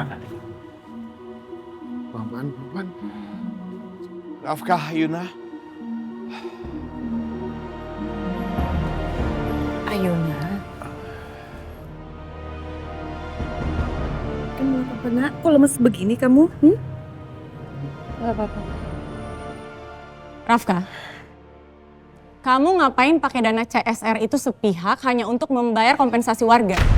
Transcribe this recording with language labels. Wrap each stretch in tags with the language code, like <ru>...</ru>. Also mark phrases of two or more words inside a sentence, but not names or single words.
<id>Pelan-pelan, pelan-pelan. Rafka, Ayuna. Ayuna. Kamu apa nak? Kok lemes begini kamu? Gak apa-apa. Rafka, kamu ngapain pakai dana CSR itu sepihak hanya untuk membayar kompensasi warga?</id>